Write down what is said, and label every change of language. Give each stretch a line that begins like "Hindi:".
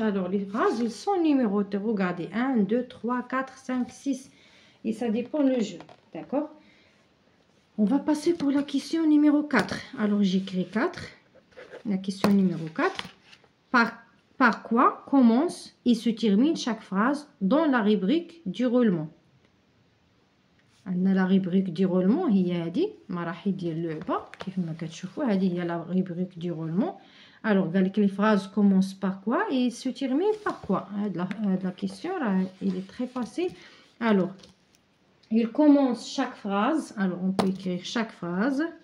French: Alors les phrases ils sont numérotées. Regardez 1, 2, 3, 4, 5, 6. Et ça dépend le jeu. D'accord? On va passer pour la question numéro 4. Alors j'écris 4. La question numéro 4. Par quoi commence et se termine chaque phrase dans la rubrique du roulement? La rubrique du roulement
Arabic: هي هذه مراحل ديال اللعبة كيف ما كتشوفوا. هذه هي
French: la rubrique du roulement. Alors
Arabic: قال لك
French: les phrases commencent par quoi et se terminent par quoi. La question là, il est très facile. Alors il commence chaque phrase. Alors on peut écrire chaque phrase.